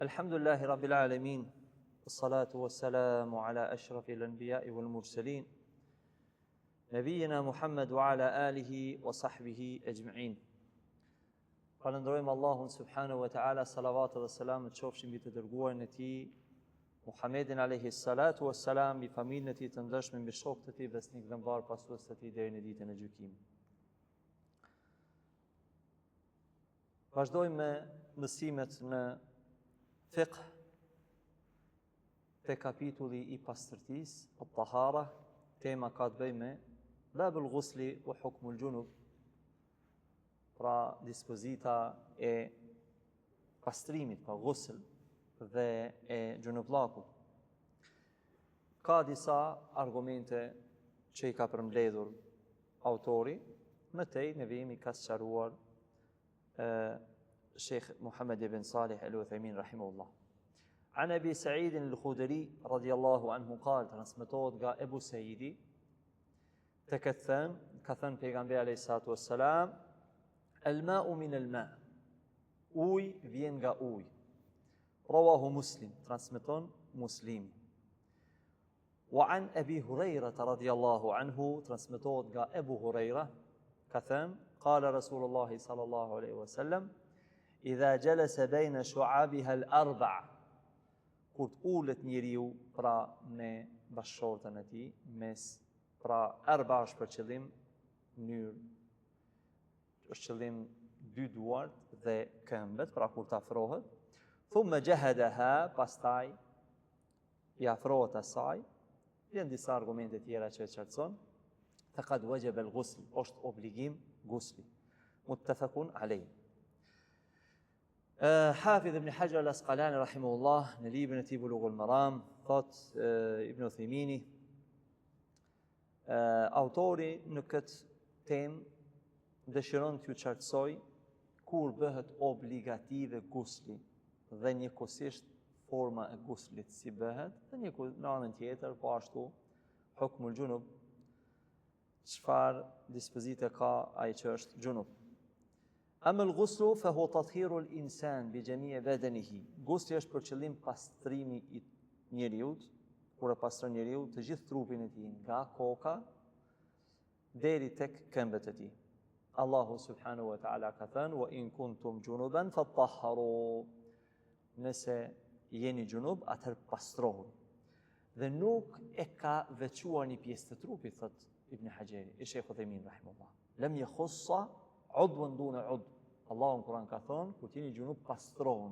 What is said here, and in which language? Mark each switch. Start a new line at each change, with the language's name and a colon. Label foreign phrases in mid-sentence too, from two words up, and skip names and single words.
Arabic: الحمد لله رب العالمين، الصلاة والسلام على أشرف الأنبياء والمرسلين، نبينا محمد وعلى آله وصحبه أجمعين.
Albanian: Falënderojmë Allahun
Arabic: سبحانه وتعالى,
Albanian: salavat dhe selam të qofshin mbi të dërguarin e tij Muhammedin
Arabic: عليه الصلاة والسلام,
Albanian: mbi familjen e tij të ndershme, mbi shokët e tij besnik dhe mbar pasues të tij deri në ditën e gjykimit. Vazhdojmë me mësimet në fiqh te kapitulli i pastërtisë, at-tahara. Tema ka të bëjë me
Arabic: باب الغسل وحكم الجنب,
Albanian: pra dispozita e pastrimit, pa ghusl dhe e gjunublakut. Ka disa argumente që i ka përmbledhur autori, mëtej ne vemi ka sqaruar Sheikh Muhammad ibn Salih al-Uthaymin rahimahullah.
Arabic: عن أبي سعيد الخدري رضي الله عنه قال,
Albanian: transmetohet nga Ebu Saidi të ka thënë pejgamberi
Arabic: عليه الصلاة والسلام, الماء من الماء',
Albanian: uj vjen nga uj.
Arabic: رواه مسلم,
Albanian: transmeton Muslimi.
Arabic: وعن أبي هريرة رضي الله عنه,
Albanian: transmetohet nga Ebu Huraira, ka thënë,
Arabic: قال رسول الله صلى الله عليه وسلم, إذا جلس بين شعبها الأربع',
Albanian: kur të ulet njeriu pra me bashkëshortën e tij, mes pra arba është për qëllim mënyrë, është qëllim dy duart dhe këmbët, pra kur të afrohet,
Arabic: ثم جهدها,
Albanian: pastaj i afrohet asaj, janë disa argumente tjera që e qartëson,
Arabic: فقد وجب الغسل,
Albanian: është obligim ghusli,
Arabic: متفق عليه.
Albanian: Hafidh ibn Hajar al-Asqalani rahimahullah në librin e tij Bulughul Maram thot Ibn Uthaymini, autori në këtë temë dëshiron t'ju qartësoj kur bëhet obligative ghusli dhe njëkohësisht forma e ghuslit si bëhet, dhe në anën tjetër po ashtu
Arabic: حكم الجنب,
Albanian: çfarë dispozite ka ai që është junub.
Arabic: أما الغسل فهو تطهير الإنسان بجميع بدنه.
Albanian: Ghusli është për qëllim pastrimi i njeriut, kur e pastron njeriu të gjithë trupin e tij, nga koka deri tek këmbët e tij. Allahu
Arabic: سبحانه وتعالى
Albanian: ka thënë,
Arabic: وإن كنتم جنبا فاطهروا.
Albanian: Nëse jeni junub, atëherë pastrohuni. Dhe nuk e ka veçuar një pjesë të trupit, thot Ibn Hajeri, i Sheikh Uthaymin rahimahullah.
Arabic: لم يخص عضوا دون عضو.
Albanian: Allahu në Kur'an ka thonë, kur jeni junub pastrohuni.